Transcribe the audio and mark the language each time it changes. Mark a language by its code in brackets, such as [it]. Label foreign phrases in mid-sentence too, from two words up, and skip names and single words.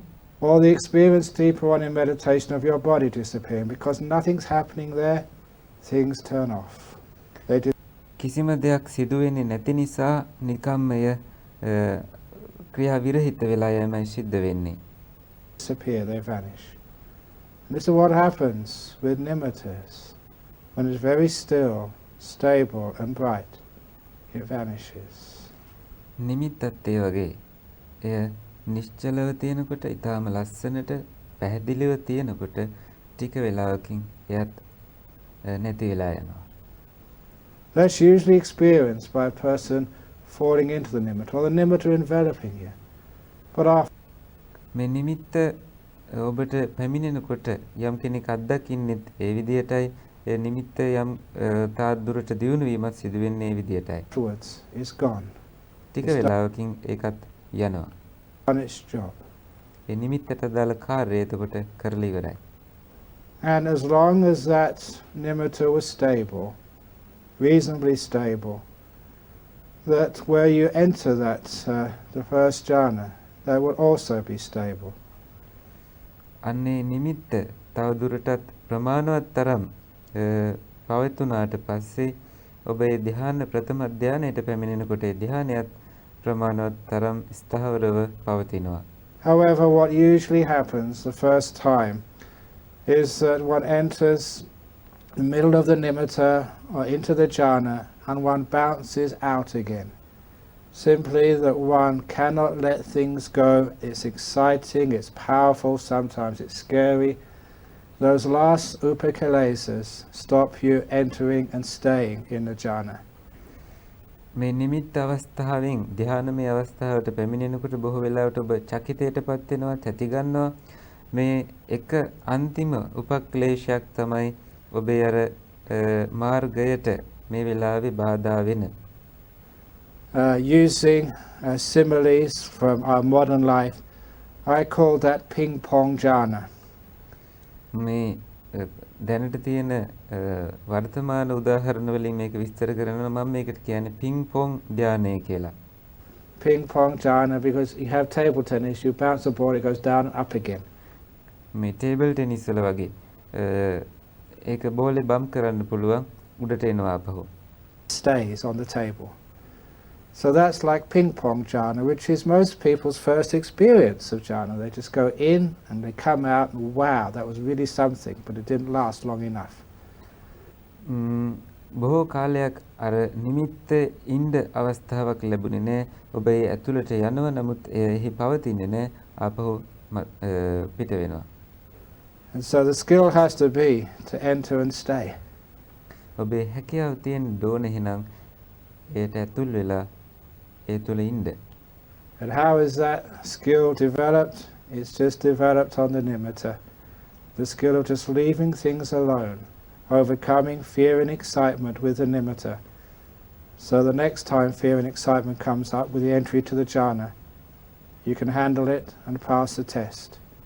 [en] Or the experience deeper on in meditation of your body disappearing. Because nothing's happening there, things turn off. They [si] කිසිම දෙයක් සිදු වෙන්නේ නැති නිසා නිකම්ම එය ක්‍රියා විරහිත වෙලා යෑමයි සිද්ධ වෙන්නේ. [en] disappear, they vanish. And this is what happens with nimittas. When it's very still, stable and bright, it vanishes. [si] නිමිත්තත් ඒ වගේ. එය නිශ්චලව තියෙනකොට, ඊටාම ලස්සනට පැහැදිලිව තියෙනකොට ටික වෙලාවකින් එයත් නැති වෙලා යනවා. [en] That's usually experienced by a person falling into the nimitta, or the nimitta enveloping you. But after [si] මේ නිමිත්ත ඔබට පැමිණෙනකොට යම් කෙනෙක් අත්දකින්නෙත් ඒ විදියටයි, ඒ නිමිත්ත යම් තාත් දුරට දියුණු වීමත් සිදු වෙන්නේ ඒ විදියටයි. [en] afterwards, it's gone. [si] ටික වෙලාවකින් ඒකත් යනවා. [en] Done its job. [si] ඒ නිමිත්තට දාල කාර්යය එතකොට කරලා ඉවරයි. [en] And as long as that nimitta was stable, reasonably stable, that where you enter that, the first jhana, that will also be stable. [si] අන්නේ නිමිත්ත තව දුරටත් ප්‍රමාණවත් තරම් පවතුනාට පස්සේ ඔබ ඒ ධ්‍යාන ප්‍රථම ධ්‍යානයට පැමිණෙනකොට ඒ ධ්‍යානයත් ප්‍රමාණවත් තරම් ස්ථාවරව පවතිනවා. [en] However, what usually happens the first time is that one enters the middle of the nimitta or into the jhana and one bounces out again. Simply that one cannot let things go. It's exciting, it's powerful, sometimes it's scary. Those last upakilesas stop you entering and staying in the jhana. [si] මේ නිමිත්ත අවස්ථාවෙන් ධ්‍යානමය අවස්ථාවට පැමිණෙනකොට බොහෝ වෙලාවට ඔබ චකිතයටපත් වෙනවා, තැති ගන්නවා. මේ එක අන්තිම උපක්ලේශයක් තමයි ඔබේ අර මාර්ගයට මේ වෙලාවේ බාධා වෙන. [en] Using similes from our modern life, I call that ping pong jhana. [si] මේ දැනට තියෙන වර්තමාන උදාහරණ වලින් මේක විස්තර කරනවා. මම මේකට කියන්නේ [en] ping pong [si] ධානය කියලා. [en] Ping pong jhana, because you have table tennis, you bounce the ball, it goes down and up again. [si] මේ [en] table tennis [si] වල වගේ ඒක බෝලේ බම්ප් කරන්න පුළුවන්, උඩට එනවා ආපහු. [en] Stays on the table. So that's like ping pong jhana, which is most people's first experience of jhana. They just go in and they come out and wow, that was really something, but it didn't last long enough. [si] බොහෝ කාලයක් අර නිමිත්ත ඉන්න අවස්ථාවක් ලැබුණේ නැහැ. ඔබ ඒ ඇතුළට යනවා, නමුත් එහි පවතින්නේ නැහැ, ආපහු පිට වෙනවා. [en] And so the skill has to be to enter and stay. [si] ඔබේ හැකියාව තියෙන දෝන එහෙනම් ඒට ඇතුල් වෙලා ඒ තුල ඉන්න. [en] And how is that skill developed? It's just developed on the nimitta. The skill of just leaving things alone, overcoming fear and excitement with the nimitta. So the next time fear and excitement comes up with the entry to the jhana, you can handle it and pass the test.